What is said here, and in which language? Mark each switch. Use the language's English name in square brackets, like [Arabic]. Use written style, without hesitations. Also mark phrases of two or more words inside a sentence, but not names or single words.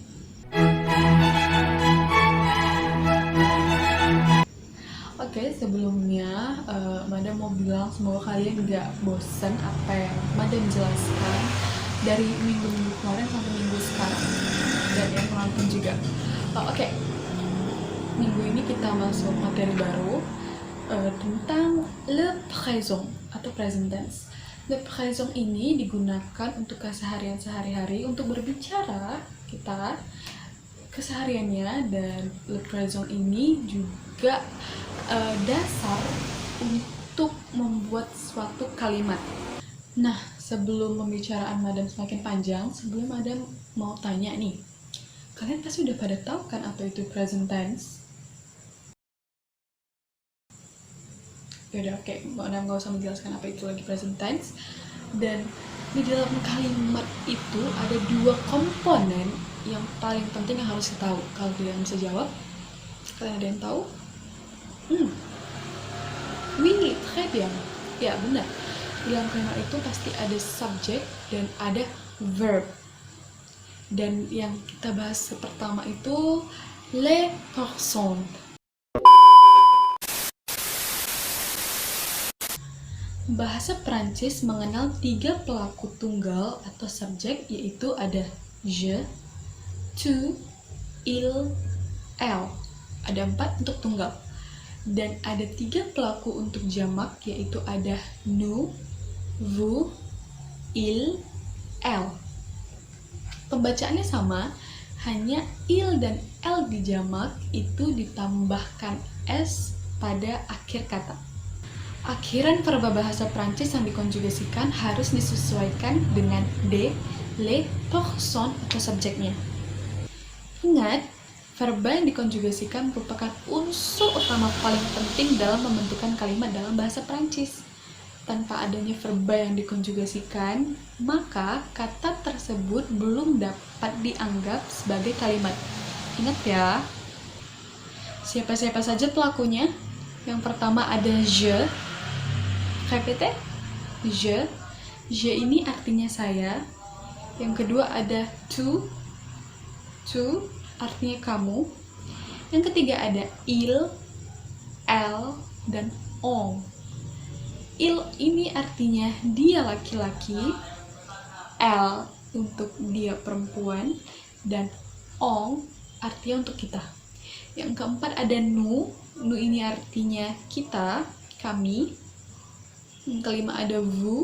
[Indonesian] Oke, sebelumnya Madam mau bilang semoga kalian gak bosan apa yang Madam jelaskan dari minggu-minggu kemarin sampai minggu sekarang dan yang penonton juga. Oke, minggu ini kita masuk materi baru tentang [French] le présent [Indonesian] atau [English] present tense. [French] Le présent [Indonesian] ini digunakan untuk keseharian sehari-hari untuk berbicara kita kesehariannya, dan [French] le présent [Indonesian] ini juga dasar untuk membuat suatu kalimat. Nah, sebelum pembicaraan Madam semakin panjang, sebelum Madam mau tanya nih, kalian pasti udah pada tahu kan apa itu [English] present tense? [Indonesian] Yaudah, oke, Madam gak usah menjelaskan apa itu lagi [English] present tense. [Indonesian] Dan di dalam kalimat itu ada dua komponen yang paling penting yang harus kita tahu. Kalau kalian bisa jawab, kalian ada yang tahu? [French] Oui, très bien. [Indonesian] Ya, benar. Di dalam kalimat itu pasti ada subject dan ada verb. Dan yang kita bahas pertama itu [French] les personnes. [Indonesian] Bahasa Prancis mengenal 3 pelaku tunggal atau subjek, yaitu ada [French] je, tu, il, elle. [Indonesian] Ada 4 untuk tunggal. Dan ada 3 pelaku untuk jamak, yaitu ada [French] nous, vous, il, elle. [Indonesian] Pembacaannya sama, hanya il dan elle di jamak itu ditambahkan s pada akhir kata. Akhiran verba bahasa Prancis yang dikonjugasikan harus disesuaikan dengan [French] de, les personnes [Indonesian] atau subjeknya. Ingat, verba yang dikonjugasikan merupakan unsur utama paling penting dalam membentukkan kalimat dalam bahasa Prancis. Tanpa adanya verba yang dikonjugasikan, maka kata tersebut belum dapat dianggap sebagai kalimat. Ingat ya, siapa-siapa saja pelakunya? Yang pertama ada je. Répétez. Je. Je ini artinya saya. Yang kedua ada tu. Tu artinya kamu. Yang ketiga ada [French] il, elle, [Indonesian] dan on. Il ini artinya dia laki-laki, elle untuk dia perempuan, dan on artinya untuk kita. Yang keempat ada nous. Nous ini artinya kita, kami. Yang kelima ada vous.